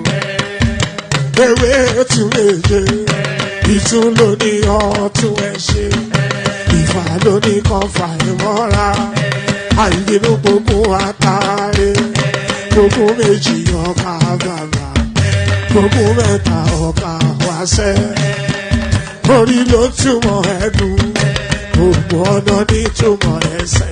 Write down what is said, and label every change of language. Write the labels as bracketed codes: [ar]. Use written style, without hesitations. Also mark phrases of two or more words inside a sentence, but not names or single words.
[yo] Ewe to meje, Itun ni o to ense, Ifa lo ni kan fa imora, Aibinu gbogbo atare, gbogbo méjì ọkà bàbà, gbogbo mẹ́ta ọkà wáṣẹ, orí ló túmọ̀ ẹnu, gbogbo ọ̀nà ní túmọ̀ ẹsẹ̀.